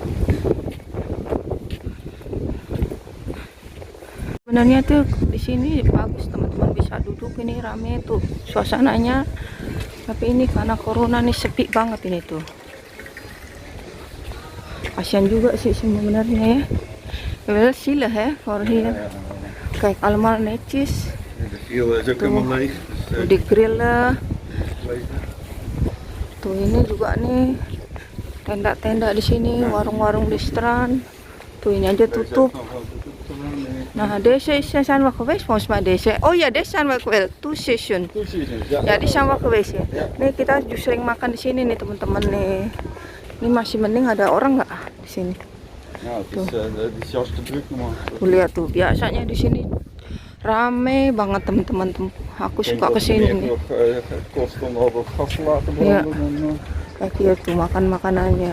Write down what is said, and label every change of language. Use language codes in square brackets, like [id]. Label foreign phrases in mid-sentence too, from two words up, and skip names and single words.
[id] Sebenarnya tuh di sini bagus teman-teman, bisa duduk, ini rame tuh suasananya. Tapi ini karena corona nih sepi banget ini tuh. Kasian juga sih sebenarnya ya. [nl] Wel zielig hè, voor hier. Kijk, allemaal netjes. [id] Tuh di grillen. Tuh ini juga nih tenda-tenda di sini, warung-warung di strand. Tuh ini aja tutup. Nah, [nl] deze zijn we geweest volgens mij deze. Oh ya, deze zijn we geweest. [en] Two session. [nl] Ya, di zijn we geweest ya. [id] Nih kita sering makan di sini nih teman-teman nih. Ini masih mending ada orang nggak di sini. Tuh Lihat tuh, biasanya di sini rame banget teman-teman. Aku suka kesini nih. Ya, kayak gitu tuh makan makanannya.